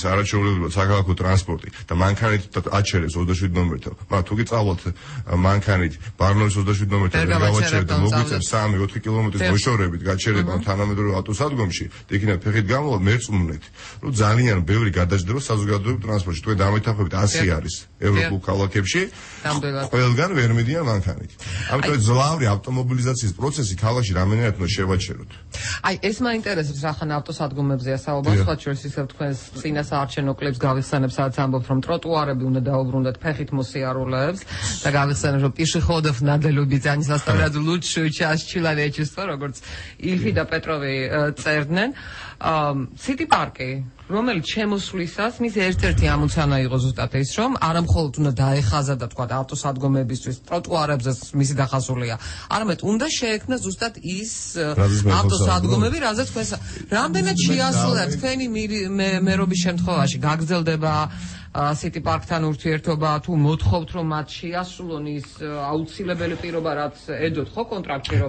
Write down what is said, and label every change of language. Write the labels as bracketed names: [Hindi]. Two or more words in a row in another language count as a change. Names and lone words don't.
[Georgian] არაჩვეულებრივად საქალაქო ტრანსპორტი და მანქანით აჩერებს 27 ნომერთან მაგრამ თუ კი წავალთ მანქანით ბარნოვის 27 ნომერთან გავაჩერებთ და მოგვიწევს 3-4 კილომეტრის მოშორებით გაჩერება თანამედროვე ავტოსადგომში და იქნებ ფეხით გამოვალ მერწმუნეთ რომ ძალიან ბევრი გადაჯდება საზოგადოებრივ ტრანსპორტში თქვენ დამეთანხმებით 100 არის ევროპულ ქალაქებში ყველგან ვერ მიდიან მანქანით ამიტომ ძლავრი ავტომობილიზაციის პროცესი ქალაქში რამდენად უნდა შევაჩეროთ აი ეს მაინტერესებს რახან ავტოსადგომებზეა საუბარი სხვა შორის ისევ თქვენს წინასაარჩევნო კლიპს გავიხსენებ სადაც ამბობთ რომ ტროტუარები უნდა დაუბრუნდეთ ფეხით მოსიარულეებს და გავიხსენებ რომ [Russian] пешеходов надо любить они составляют лучшую часть человечества [Georgian] როგორც ილფი და პეტროვი წერდნენ City Park-ი რომელიც შემოსვლისას მის ერთ-ერთი ამოცანა იყო ზუსტად ეს რომ არა მხოლოდ უნდა დაეხაზა და თქვა ავტოსადგომებისთვის ტროტუარებზე მისი დახაზულია არამედ უნდა შეექმნა ზუსტად ის ავტოსადგომები რაზეც თქვენ რამდენად შეასრულეთ თქვენი მერობის შემთხვევაში გაგრძელდება City Park-თან ურთიერთობა თუ მოთხოვთ რომ მათ შეასრულონ ის აუცილებელი პირობა რაც ედოთ ხო კონტრაქტში რომ